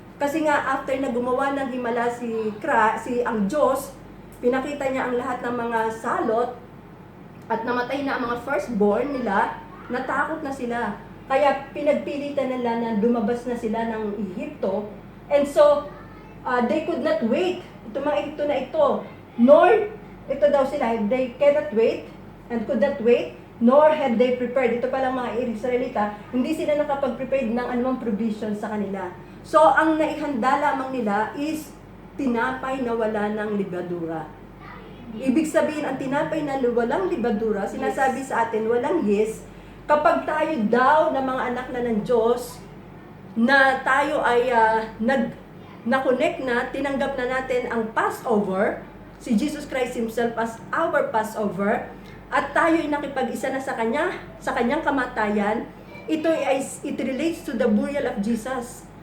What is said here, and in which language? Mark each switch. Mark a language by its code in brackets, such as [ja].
[tl] Kasi nga after na gumawa ng himala ang Diyos, pinakita niya ang lahat ng mga salot at namatay na ang mga firstborn nila, natakot na sila. Kaya pinagpilitan nila na lumabas na sila ng Ehipto. [en] And so, they could not wait. [tl] Ito mga Ehipto na ito. [en] Nor, [tl] ito daw sila, [en] they cannot wait and could not wait, nor had they prepared. [tl] Ito palang mga Israelita, hindi sila nakapag-prepared ng anumang provision sa kanila. So, ang naihanda lamang nila is tinapay na wala ng libadura. Ibig sabihin, ang tinapay na walang libadura, sinasabi sa atin, walang yeast. Kapag tayo daw na mga anak na ng Diyos, na tayo ay na-connect na, tinanggap na natin ang Passover, si Jesus Christ Himself as our Passover, at tayo ay nakipag-isa na sa kanyang kamatayan, [en] it relates to the burial of Jesus.